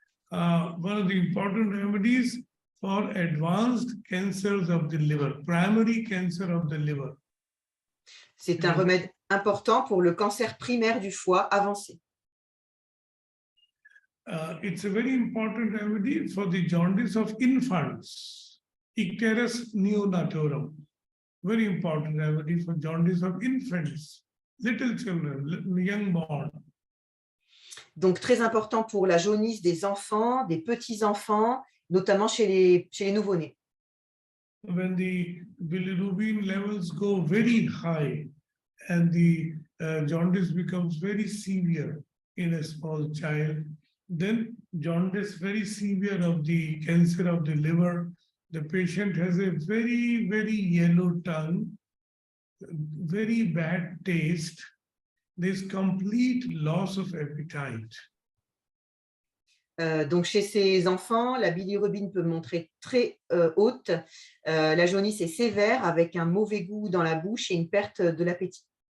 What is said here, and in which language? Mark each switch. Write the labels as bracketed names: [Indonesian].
[English] One of the important remedies for advanced cancers of the liver, primary cancer of the liver. [French] C'est un remède important pour le cancer primaire du foie avancé. [English] It's a very important remedy for the jaundice of infants, icterus neonatorum. Very important remedy for jaundice of infants, little children, young born. [French] Donc, très important pour la jaunisse des enfants, des petits-enfants, notamment chez les nouveau-nés. [English] When the bilirubin levels go very high and the jaundice becomes very severe in a small child, then jaundice very severe of the cancer of the liver, the patient has a very, very yellow tongue, very bad taste, there's complete loss of appetite. [French] Donc, chez ces enfants, la bilirubine peut montrer très haute. La jaunisse est sévère avec un mauvais goût dans la bouche et une perte de l'appétit.